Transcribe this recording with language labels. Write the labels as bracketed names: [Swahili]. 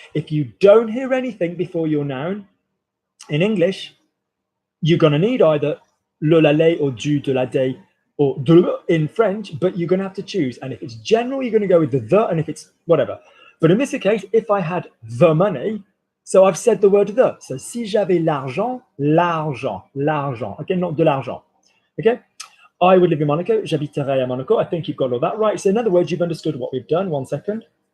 [English] If you don't hear anything before your noun in English, you're going to need either le la lait or du, de la, des, or de in French, but you're going to have to choose. And if it's general, you're going to go with the, and if it's whatever. But in this case, if I had the money, so I've said the word the. [French] So si j'avais l'argent, l'argent, l'argent. [English] Okay, not de l'argent. Okay, I would live in Monaco. [French] J'habiterais à Monaco. [English] I think you've got all that right. So in other words, you've understood what we've done. 1 second.